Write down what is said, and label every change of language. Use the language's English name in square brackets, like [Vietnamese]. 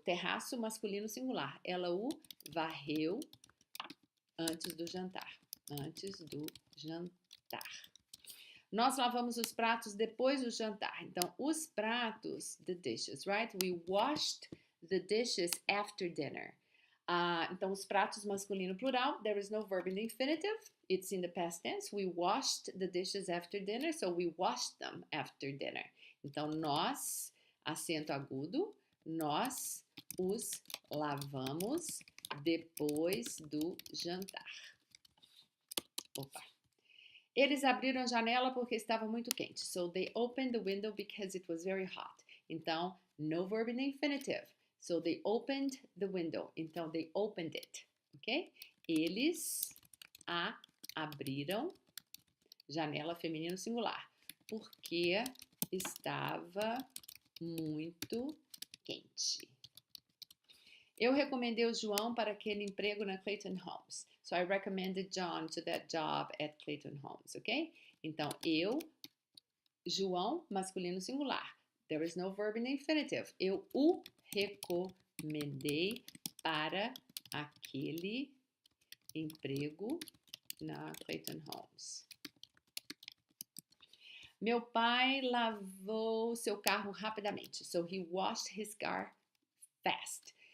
[Portuguese] Terraço masculino singular. Ela o varreu antes do jantar. antes do jantar. Nós lavamos os pratos depois do jantar. Então, os pratos, [English] the dishes, right? We washed the dishes after dinner. [Portuguese] Então, os pratos masculino plural, [English] there is no verb in the infinitive. It's in the past tense. We washed the dishes after dinner, so we washed them after dinner. [Portuguese] Então, nós, acento agudo, nós os lavamos depois do jantar. Opa. Eles abriram a janela porque estava muito quente. [English] So they opened the window because it was very hot. Então, no verb in the infinitive. So they opened the window. Então, they opened it. Ok? [Portuguese] Eles a abriram, janela feminino singular, porque estava muito quente. Eu recomendei o João para aquele emprego na Clayton Homes. [English] So I recommended John to that job at Clayton Homes, ok? [Portuguese] Então, eu, João, masculino singular. [English] There is no verb in the infinitive. [Portuguese] Eu o recomendei para aquele emprego na Clayton Homes. Meu pai lavou seu carro rapidamente. [English] So he washed his car fast.